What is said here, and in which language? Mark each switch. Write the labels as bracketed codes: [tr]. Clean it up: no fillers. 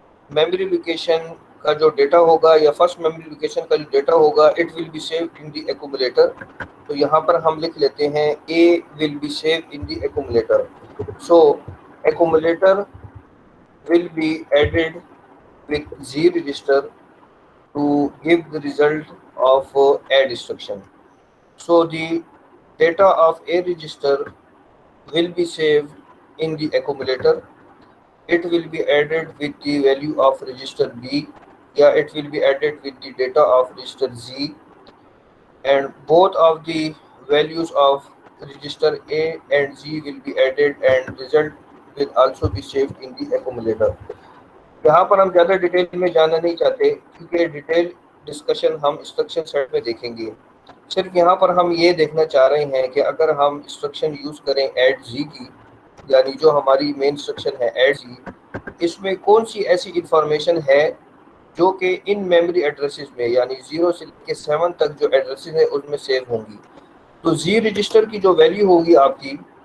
[ur] Memory location کا جو data ہوگا یا فرسٹ میموری لوکیشن کا جو ڈیٹا ہوگا [en] It will be saved in the accumulator. [ur] تو یہاں پر ہم لکھ لیتے ہیں [en] A will be saved in the accumulator. [ur] So accumulator [en] will be added with Z register to give the result of add instruction. So the data of A register will be saved in the accumulator. It will be added with the value of register B, yeah, it will be added with the data of register Z, and both of the values of register A and Z will be added and result will also be saved in the accumulator. [ur] یہاں پر ہم زیادہ detail میں جانا نہیں چاہتے کیونکہ detail discussion ہم instruction set میں دیکھیں گے۔ صرف یہاں پر ہم یہ دیکھنا چاہ رہے ہیں کہ اگر ہم انسٹرکشن یوز کریں ایڈ جی کی، یعنی جو ہماری مین انسٹرکشن ہے ایڈ جی، اس میں کون سی ایسی انفارمیشن ہے جو کہ ان میموری ایڈریسز میں یعنی 0 سے لے کے 7 تک جو ایڈریسز ہیں اس میں سیو ہوں گی۔ تو زی رجسٹر کی جو ویلیو ہوگی آپ کی،